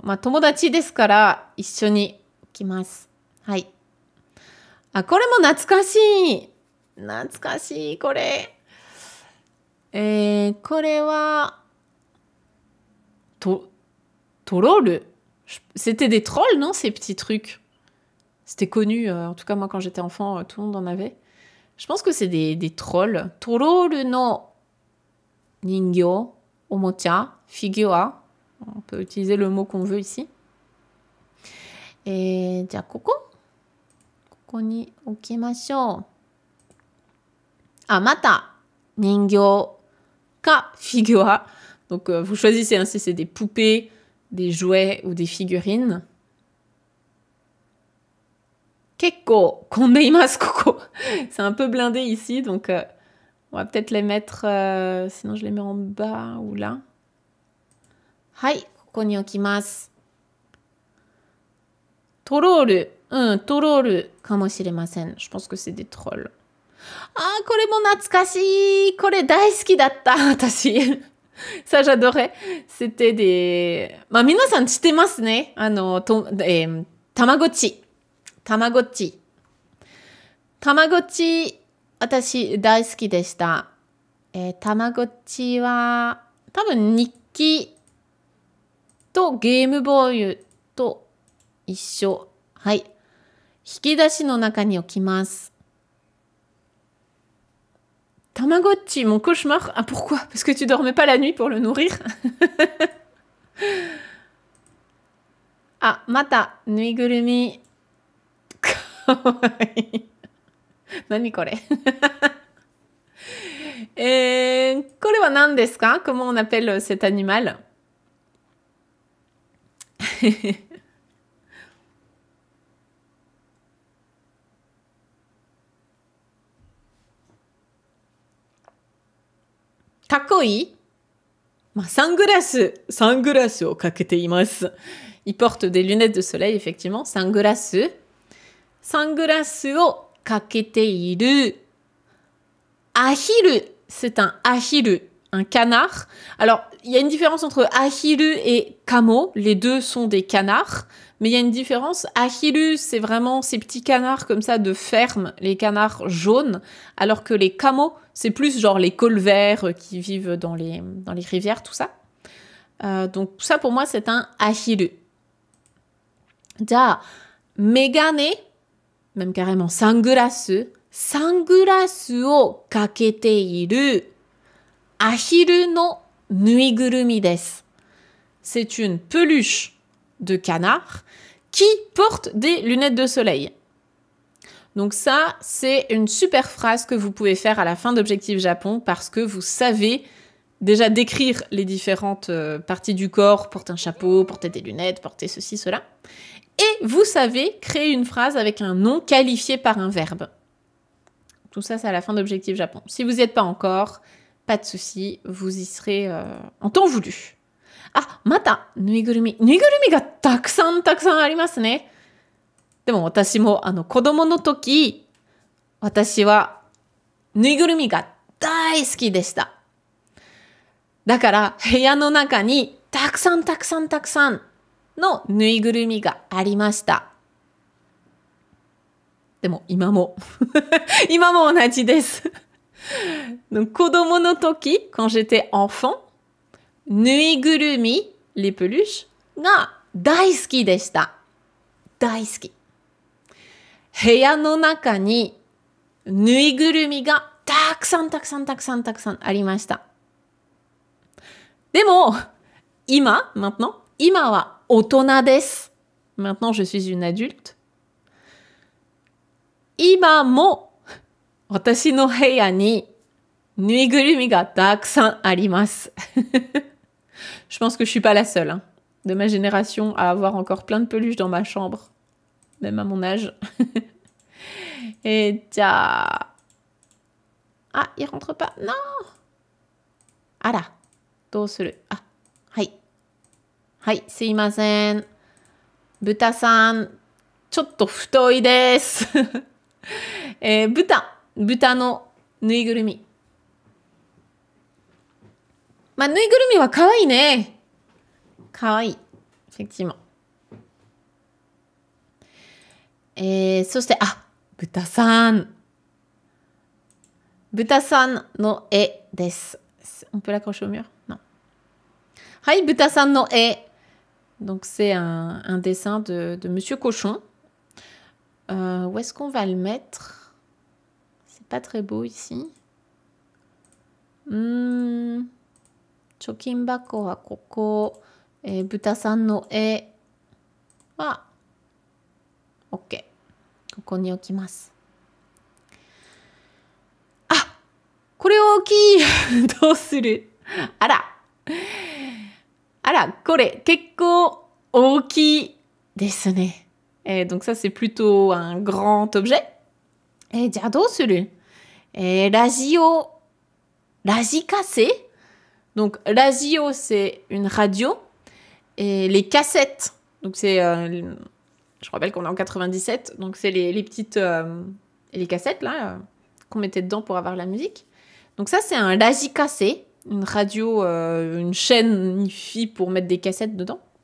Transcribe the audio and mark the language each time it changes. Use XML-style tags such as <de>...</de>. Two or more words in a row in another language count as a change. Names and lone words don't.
<ja>まあ、友達ですから一緒に置きます。はい。あ、これも懐かしい。懐かしい、これ。これは、トロール。</ja> <fr>C'était des trolls, non, ces petits trucs? C'était connu, en tout cas moi quand j'étais enfant, tout le monde en avait. Je pense que c'est des trolls.</fr> <ja>トロールの人形、おもちゃ, figure.</ja> <fr>On peut utiliser le mot qu'on veut ici.</fr> <ja>Et じゃ、ここに置きましょう. あ、また人形かフィギュア.</ja> <fr>Donc vous choisissez, hein, si c'est des poupées, des jouets ou des figurines.</fr> <ja>結構混んでいますここ.</ja> <fr>C'est un peu blindé ici, donc on va peut-être les mettre... sinon je les mets en bas ou là.</fr> <ja>はい, ここに置きます. Troll. トロールかもしません.</ja> <fr>Je pense que c'est des trolls.</fr> <ja>Ah, これも懐かしい。これ大好きだった、</ja> <fr>私。Ça, j'adorais. C'était des...</fr> <ja>まあ、皆さん知ってますね。たまごっち。たまごっち。たまごっち、私大好きでした。たまごっちは、多分日記とゲームボーイと一緒。はい。引き出しの中に置きます。Tamagotchi,</ja> <fr>mon cauchemar. Ah, pourquoi? Parce que tu dormais pas la nuit pour le nourrir?</fr> <ja>あ、また、ぬいぐるみ. 何これこれは何ですか? Comment on appelle cet animal? かっこいい? まあ、サングラスをかけています。</ja> <fr>Il porte des lunettes de soleil, effectivement.</fr> <ja>サングラスをかけている。アヒル,</ja> <fr>c'est un ahiru, un canard. Alors, il y a une différence entre ahiru et kamo. Les deux sont des canards. Mais il y a une différence. Ahiru, c'est vraiment ces petits canards comme ça de ferme, les canards jaunes. Alors que les kamo, c'est plus genre les colverts qui vivent dans les rivières, tout ça. Donc ça, pour moi, c'est un ahiru.</fr> <ja>じゃ、眼鏡,</ja> <fr>même carrément</fr> <ja>sunglasses をかけているアヒルのぬいぐるみです。</ja> <fr>C'est une peluche de canard qui porte des lunettes de soleil. Donc ça, c'est une super phrase que vous pouvez faire à la fin d'Objectif Japon parce que vous savez déjà décrire les différentes parties du corps, porter un chapeau, porter des lunettes, porter ceci, cela. Et vous savez créer une phrase avec un nom qualifié par un verbe. Tout ça, c'est à la fin d'Objectif Japon. Si vous n'y êtes pas encore, pas de souci, vous y serez en temps voulu.</fr> <ja>あ、また、ぬいぐるみ。ぬいぐるみがたくさんありますね. でも私も子供の時、私はぬいぐるみが大好きでした。だから部屋の中にたくさんのぬいぐるみがありました。でも今も同じです。子供の時、</ja> <fr>quand j'étais enfant,</fr> <ja>ぬいぐるみ、</ja> <fr>les peluches</fr> <ja>が大好きでした。大好き。部屋の中にぬいぐるみがたくさんありました。でも、maintenant, 今は大人です。 Maintenant, je suis une adulte. 今も私の部屋にぬいぐるみがたくさんあります。 Je pense que je suis pas la seule hein, de ma génération à avoir encore plein de peluches dans ma chambre, même à mon âge.</ja> <fr>Et tiens... Ah, il rentre pas. Non. Ah là.</fr> <ja>どうする? Ah, はい。はい、すいません。豚さん、ちょっと太いです。豚のぬいぐるみ。まあ、ぬいぐるみはかわいいね。かわいい。effectivement。そして、豚さんの絵です。</ja> <fr>On peut l'accrocher au mur? Non.</fr> <ja>はい、豚さんの絵。</ja> <fr>Donc, c'est un dessin de Monsieur Cochon. Où est-ce qu'on va le mettre? C'est pas très beau ici.</fr> <ja>貯金箱はここ。豚さんの絵は OK。ここに置きます。これ大きいどうするあら、これ結構大きいですね。</ja> <fr>Donc ça, c'est plutôt un grand objet.</fr> <ja>じゃあどうするラジカセ</ja> <fr>Donc, radio, c'est une radio. Et les cassettes, donc c'est... je rappelle qu'on est en 97, donc c'est les petites... les cassettes, là, qu'on mettait dedans pour avoir la musique. Donc ça, c'est un rajikase, une radio, une chaîne hi-fi pour mettre des cassettes dedans.</fr>